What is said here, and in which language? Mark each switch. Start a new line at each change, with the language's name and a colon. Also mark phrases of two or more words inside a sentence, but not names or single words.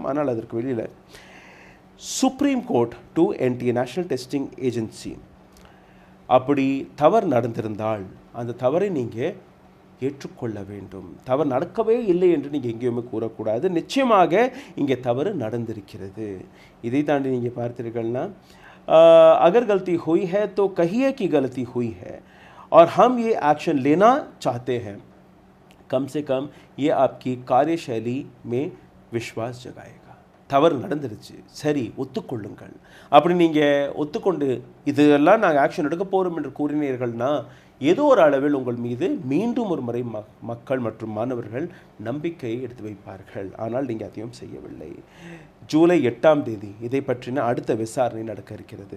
Tamil: ஆனால் அதற்கு வெளியில் சுப்ரீம் கோர்ட் டு NTA நேஷனல் டெஸ்டிங் ஏஜென்சி அப்படி தவறு நடந்திருந்தால் அந்த தவறை நீங்கள் ஏற்றுக்கொள்ள வேண்டும். தவறு நடக்கவே இல்லை என்று நீங்கள் எங்கேயுமே கூறக்கூடாது. நிச்சயமாக இங்கே தவறு நடந்திருக்கிறது. இதை தாண்டி நீங்கள் பார்த்தீர்கள்னா
Hindi: अगर गलती हुई है तो कहिए कि गलती हुई है और हम ये एक्शन लेना चाहते हैं. कम से कम ये आपकी कार्यशैली में विश्वास जगाएगा.
Tamil: தவறு நடந்துருச்சு, சரி ஒத்துக்கொள்ளுங்கள். அப்படி நீங்கள் ஒத்துக்கொண்டு இதெல்லாம் நாங்கள் ஆக்ஷன் எடுக்க போகிறோம் என்று கூறினீர்கள்னா ஏதோ ஒரு அளவில் உங்கள் மீது மீண்டும் ஒரு முறை மக்கள் மற்றும் மாணவர்கள் நம்பிக்கையை எடுத்து வைப்பார்கள். ஆனால் நீங்கள் அதையும் செய்யவில்லை. ஜூலை 8ஆம் தேதி இதை பற்றின அடுத்த விசாரணை நடக்க இருக்கிறது.